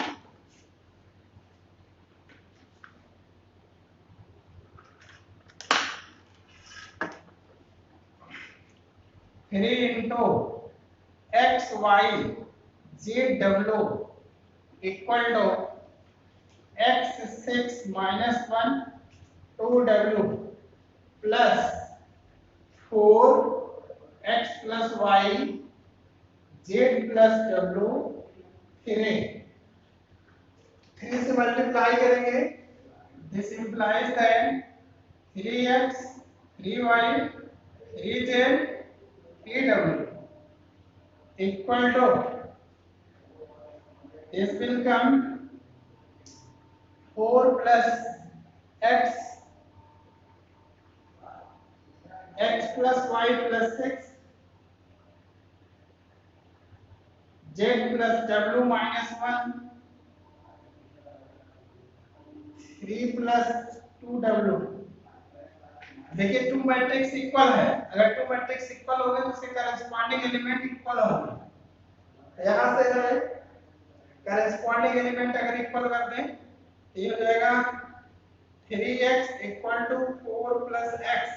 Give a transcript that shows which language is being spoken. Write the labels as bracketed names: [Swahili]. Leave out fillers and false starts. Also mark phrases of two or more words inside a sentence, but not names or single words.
[English] 3 into x, y, z, w equal to x6 minus 1 2w plus 4x plus y z plus w 3 [Hindi] से मल्टीप्लाई करेंगे। [English] this implies that 3x 3y 3z 3w equal to this will come 4 plus x plus y plus 6 z plus w minus 1 3 plus 2w। [Hindi] देखिए [English] two matrix equal [Hindi] है, अगर [English] two matrix equal [Hindi] हो गए तो उसके [English] corresponding element equal [Hindi] होंगे। यहाँ से जो है [English] corresponding element [Hindi] अगर इक्वल कर दें तो ये हो जाएगा 3x [English] equal to 4 plus x.